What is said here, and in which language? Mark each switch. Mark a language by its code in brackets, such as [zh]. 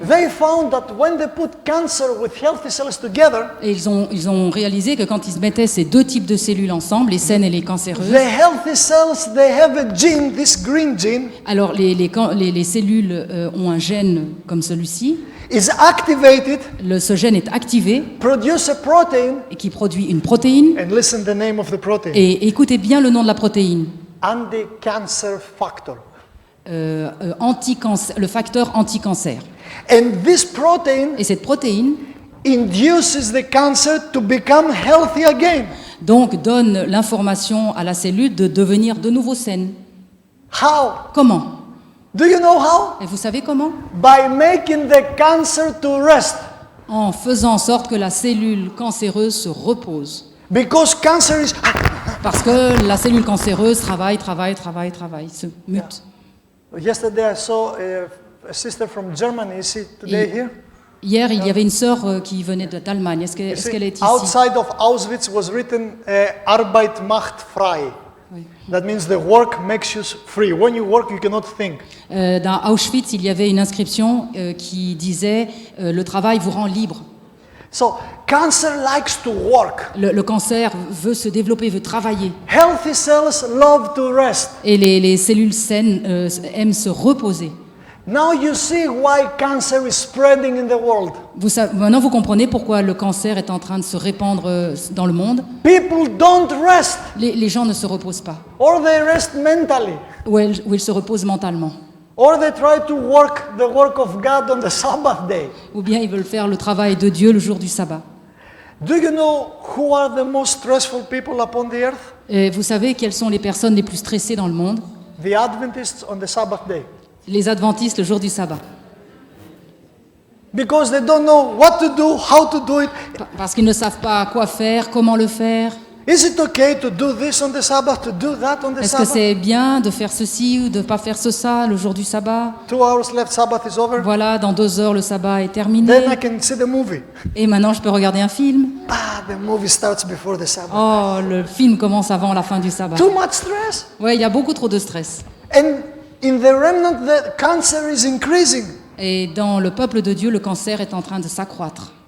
[en] They found that when they put cancer with healthy cells together, [fr] Et ils ont réalisé que quand ils mettaient ces deux types de cellules ensemble, les saines et les cancéreuses, [en] the healthy cells, they have a gene, this green gene, [fr] alors les cellules ont un gène comme celui-ci. [en] is activated, [fr] Ce gène est activé [en] produce a protein, [fr] et qui produit une protéine. [en] and listen the name of the protein, [fr] Et écoutez bien le nom de la protéine. [en] anti-cancer factor. [fr] le facteur anti-cancer. [en] And this protein [fr] Et cette protéine, [en] induces the cancer to become healthy again. [fr] donc, donne l'information à la cellule de devenir de nouveau saine. [en] How? [fr] Comment? [en] Do you know how? [fr] Et vous savez comment? [en] By making the cancer to rest. [fr] En faisant en sorte que la cellule cancéreuse se repose. [en] Because cancer is... [fr] Parce que la cellule cancéreuse travaille, se mute. [en] Yesterday I saw a sister from Germany. Is she today here? [fr] Hier, il y avait une sœur qui venait d'Allemagne. Est-ce [en] You see, [fr] qu'elle est ici? [en] outside of Auschwitz was written [de] Arbeit macht frei. [fr] Oui. [en] That means the work makes you free. When you work, you cannot think. [fr] Dans Auschwitz, il y avait une inscription qui disait le travail vous rend libre. [en] So cancer likes to work. [fr] Le cancer veut se développer, veut travailler. [en] Healthy cells love to rest. [fr] Et les cellules saines aiment se reposer. [en] Now you see why cancer is spreading in the world. [fr] Maintenant, vous comprenez pourquoi le cancer est en train de se répandre dans le monde. [en] People don't rest, [fr] Les gens ne se reposent pas. [en] or they rest mentally, [fr] Ou ils se reposent mentalement. [en] or they try to work the work of God on the Sabbath day. [fr] Ou bien ils veulent faire le travail de Dieu le jour du sabbat. [en] Do you know who are the most stressful people upon the earth? [fr] Et vous savez quelles sont les personnes les plus stressées dans le monde? [en] The Adventists on the Sabbath day. [fr] Les adventistes le jour du sabbat. [en] Because they don't know what to do, how to do it. [fr] Parce qu'ils ne savent pas quoi faire, comment le faire. [en] Is it okay to do this on the Sabbath, to do that on the [fr] Est-ce que [en] Sabbath? [fr] c'est bien de faire ceci ou de ne pas faire ça le jour du sabbat? [en] 2 hours left, Sabbath is over. [fr] Voilà, dans 2 heures, le sabbat est terminé. [en] Then I can see the movie. [fr] Et maintenant, je peux regarder un film. [en] Ah, the movie starts before the Sabbath. [fr] Oh, le film commence avant la fin du sabbat. [en] Too much stress. [fr] Oui, il y a beaucoup trop de stress. [en] And in the remnant, the cancer is increasing. [fr] Et dans le peuple de Dieu, le cancer est en train de s'accroître.